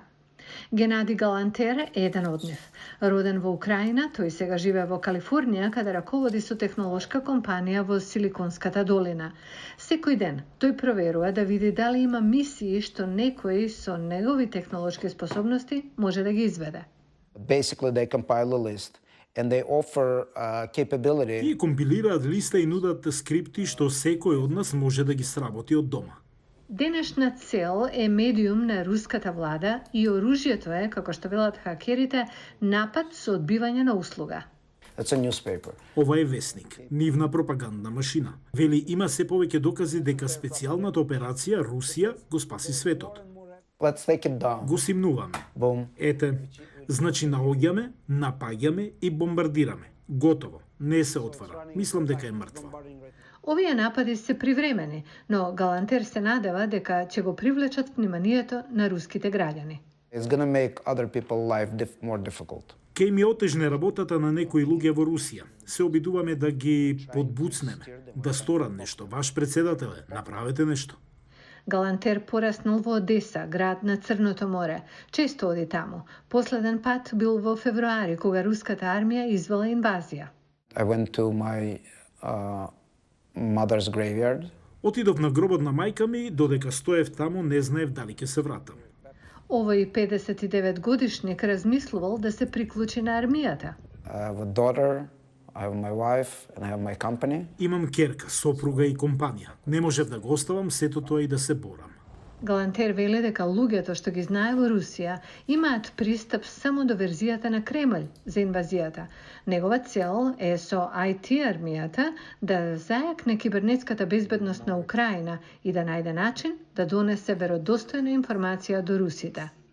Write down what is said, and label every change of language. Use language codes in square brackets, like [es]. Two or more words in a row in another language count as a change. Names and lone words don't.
[mk] Геннади Галантер е еден од нив. Роден во Украина, тој сега живее во Калифорнија, каде раководи со технолошка компанија во Силиконската долина. Секој ден тој проверува да види дали има мисии што некој со негови технолошки способности може да ги изведе. [en] Basically they compile a list and they offer capability. [mk] Тие компилираат листа и нудат скрипти што секој од нас може да ги сработи од дома. Денешна цел е медиум на руската влада и оружјето е, како што велат хакерите, напад со одбивање на услуга. [en] It's a newspaper. [mk] Ова е весник, нивна пропагандна машина. Вели има се повеќе докази дека специјалната операција Русија го спаси светот. [en] Let's take it down. [mk] Го симнуваме. Boom. Ете, значи наоѓаме, напаѓаме и бомбардираме. Готово. Не се отвара. Мислам дека е мртва. Овие напади се привремени, но Галантер се надева дека ќе го привлечат вниманието на руските граѓани. [en] It's going to make other people's life more difficult. [mk] Ке им ја отежне работата на некои луѓе во Русија. Се обидуваме да ги подбуцнеме, да сторат нешто. Ваш претседателе, направете нешто. Галантер пораснал во Одеса, град на Црното море. Често оди таму. Последен пат бил во февруари, кога руската армија извела инвазија. [en] I went to my mother's graveyard. [mk] Отидов на гробот на мајка ми, додека стоев таму, не знаев дали ќе се вратам. Овој 59 годишник размислувал да се приклучи на армијата. [en] I have a daughter, I have my wife and I have my company. [mk] Имам керка, сопруга и компанија. Не можев да го оставам сето тоа и да се борам. Галантер веле дека луѓето што ги знае во Русија имаат пристап само до верзијата на Кремљ за инвазијата. Негова цел е со IT армијата да зајакне кибернетската безбедност на Украина и да најде начин да донесе веродостојна информација до русите.